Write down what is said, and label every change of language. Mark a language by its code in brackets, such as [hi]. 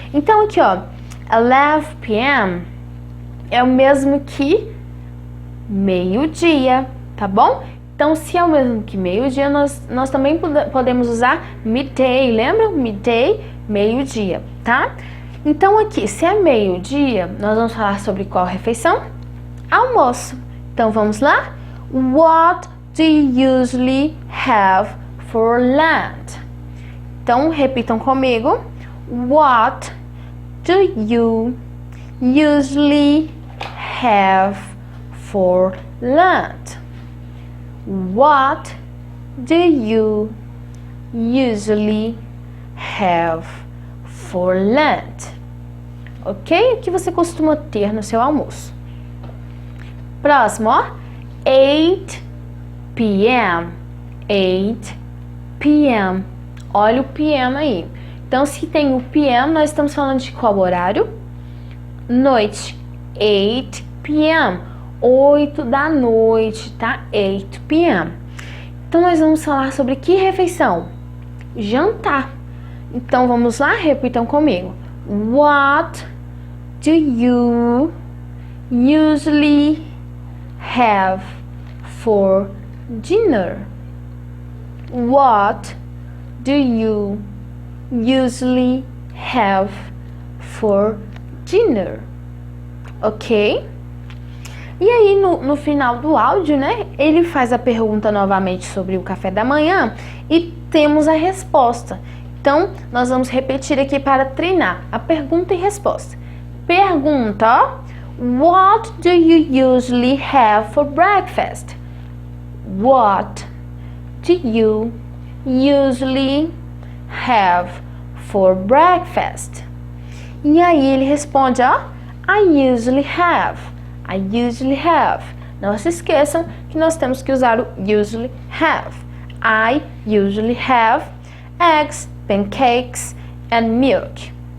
[pt] Então, aqui, ó, 11 p.m. é o mesmo que meio-dia, tá bom? Então, se é o mesmo que meio-dia, nós também podemos usar midday, lembra? Midday, meio-dia, tá? Então, aqui, se é meio-dia, nós vamos falar sobre qual refeição? Almoço. Então, vamos lá? [en] What do you usually have for lunch? [pt] Então, repitam comigo. [en] What do you usually have for lunch? What do you usually have for lunch? Ok? [pt] O que você costuma ter no seu almoço? Próximo, ó. 8 p.m. 8 p.m. Olha o p.m. aí. Então, se tem o p.m., nós estamos falando de qual horário? Noite. 8 p.m. 8 da noite, tá? 8 p.m. Então, nós vamos falar sobre que refeição? Jantar. Então, vamos lá? Repitam comigo. [en] What do you usually have for dinner? What do you usually have for dinner? Ok? [pt] E aí, no final do áudio, né, ele faz a pergunta novamente sobre o café da manhã e temos a resposta. Então, nós vamos repetir aqui para treinar a pergunta e resposta. [en] Pergunta: What do you usually have for breakfast? What do you usually have for breakfast? [pt] E aí ele responde, ó, [en] I usually have. I usually have. [pt] Não se esqueçam que nós temos que usar o usually have. [en] I usually have eggs, pancakes and milk.